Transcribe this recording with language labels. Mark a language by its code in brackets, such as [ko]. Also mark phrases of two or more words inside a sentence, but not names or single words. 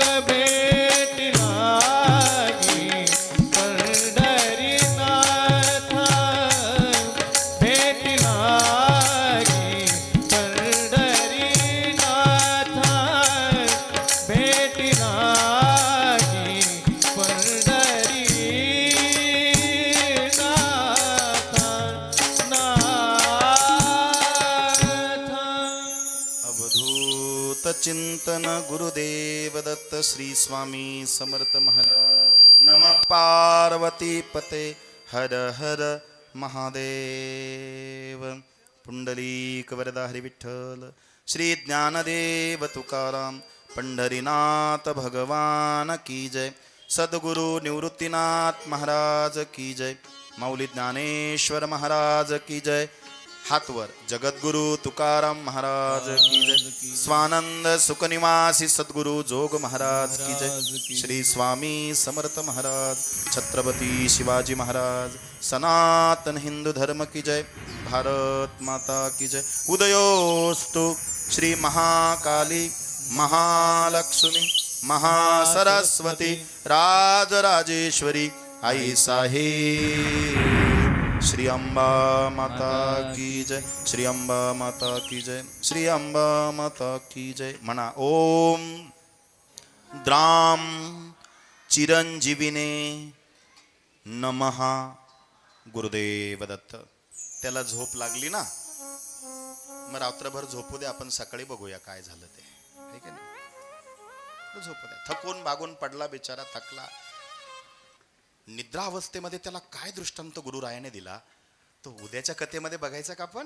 [mr] भेटीला की पंढरी नाथ, भेटीला की पंढरी नाथ, भेटीला की पंढरी नाथ. अवधूत चिंतन गुरुदेव दत्त श्री स्वामी समर्थ महाराज. [sa] नमः पार्वती पते हर हर महादेव. [mr] पुंडलीक वरदा हरी विठ्ठल. [hi] श्री ज्ञानदेव तुकाराम पंढरीनाथ भगवान की जय. सद्गुरु निवृत्तीनाथ महाराज की जय. माऊली ज्ञानेश्वर महाराज की जय. हातवर जगद्गुरु तुकाराम महाराज की जय. स्वानंद सुखनिवासी सद्गुरु जोग महाराज की जय. श्री स्वामी समर्थ महाराज, छत्रपती शिवाजी महाराज, सनातन हिंदू धर्म की जय. भारत माता की जय. [mr] उदयोस्तु श्री महाकाली महालक्ष्मी महासरस्वती राजराजेश्वरी आई साहेब. [hi] श्री अंबा माता की जय. श्री अंबा माता की जय. श्री अंबा माता की जय. [mr] म्हणा [sa] ओम द्राम चिरंजीविने नमः. [mr] गुरुदेव दत्त. त्याला झोप लागली ना, मग रात्रभर झोपू दे, आपण सकाळी बघूया काय झालं ते. है की नाही? झोपू द्या. थकून बागून पडला बिचारा, थकला. निद्रा अवस्थेमध्ये त्याला काय दृष्टांत गुरुरायाने दिला तो उद्याच्या कथेमध्ये बघायचा का आपण?